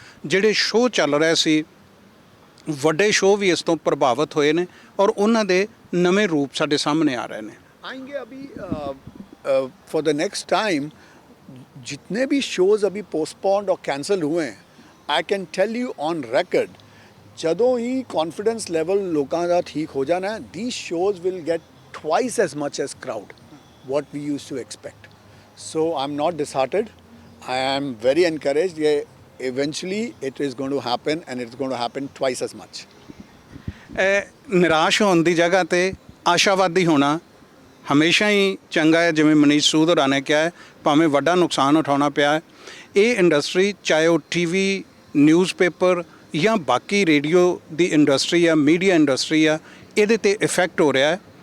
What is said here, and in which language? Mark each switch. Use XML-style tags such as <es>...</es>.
<pa>ਜਿਹੜੇ ਸ਼ੋਅ ਚੱਲ ਰਹੇ ਸੀ ਵੱਡੇ ਸ਼ੋਅ ਵੀ ਇਸ ਤੋਂ ਪ੍ਰਭਾਵਿਤ ਹੋਏ ਨੇ ਔਰ ਉਹਨਾਂ ਦੇ ਨਵੇਂ ਰੂਪ ਸਾਡੇ ਸਾਹਮਣੇ ਆ ਰਹੇ ਨੇ.</pa> <hi>आएंगे अभी</hi> <en>for the next time</en> <hi>जितने भी शोज़ अभी पोस्टपोन्ड और कैंसिल हुए हैं,</hi> <en>I can tell you on record</en> <pa>ਜਦੋਂ ਹੀ ਕੌਨਫੀਡੈਂਸ ਲੈਵਲ ਲੋਕਾਂ ਦਾ ਠੀਕ ਹੋ ਜਾਣਾ ਹੈ,</pa> <en>these shows will get twice as much as crowd what we used to expect. So I'm not disheartened. I am very encouraged. Eventually it is going to happen and it's going to happen twice as much.</en> <pa>ਨਿਰਾਸ਼ ਹੋਣ ਦੀ ਜਗ੍ਹਾ 'ਤੇ ਆਸ਼ਾਵਾਦੀ ਹੋਣਾ ਹਮੇਸ਼ਾ ਹੀ ਚੰਗਾ ਹੈ. ਜਿਵੇਂ ਮਨੀਸ਼ ਸੂਦ ਹੋਰਾਂ ਨੇ ਕਿਹਾ ਹੈ, ਭਾਵੇਂ ਵੱਡਾ ਨੁਕਸਾਨ ਉਠਾਉਣਾ ਪਿਆ ਹੈ, ਇਹ ਇੰਡਸਟਰੀ ਚਾਹੇ ਉਹ TV ਨਿਊਜ਼ਪੇਪਰ ਜਾਂ ਬਾਕੀ ਰੇਡੀਓ ਦੀ ਇੰਡਸਟਰੀ ਆ, ਮੀਡੀਆ ਇੰਡਸਟਰੀ ਆ, ਇਹਦੇ 'ਤੇ ਇਫੈਕਟ ਹੋ ਰਿਹਾ ਹੈ.</pa>